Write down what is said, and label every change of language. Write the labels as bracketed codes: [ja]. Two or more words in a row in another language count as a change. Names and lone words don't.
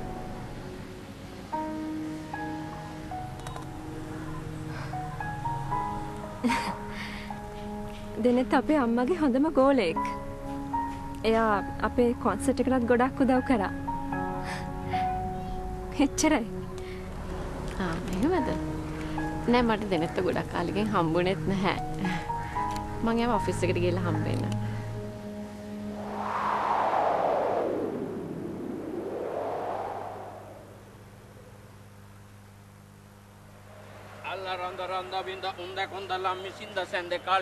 [si] දෙනෙත් අපේ අම්මගේ හොඳම ගෝලයෙක්. එයා අපේ කොන්සර්ට් එකටත් ගොඩක් උදව් කරා. එච්චරයි. එහෙමද? නෑ මට දෙනෙත් ගොඩක් කාලෙකින් හම්බුනේත් නැහැ. මං එයාව ඔෆිස් එකට ගිහලා හම්බෙන්න. alla randa randa vinda unda konda lammi sinda sende kali